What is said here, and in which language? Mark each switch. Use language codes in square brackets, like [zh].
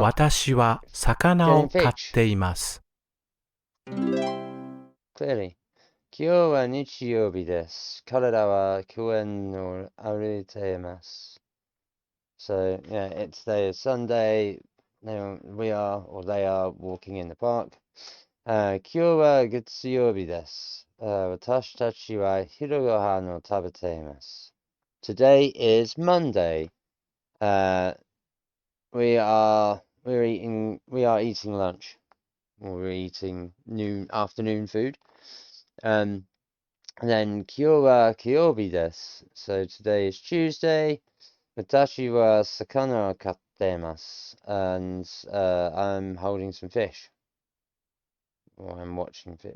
[ja] 私は魚を買っています。 clearly. 今日は日曜日です。彼らは公園を歩いています。 [en] So, yeah, it's today is Sunday. We are, or they are, walking in the park. [ja] 今日は月曜日です。私たちは昼ご飯を食べています。 [en] Today is Monday. We are eating lunch. Or we're eating afternoon food. And then [ja] 今日は火曜日です。 [en] So today is Tuesday. [ja] 私は魚を飼っています。 [en] And I'm holding some fish. Or I'm watching fish.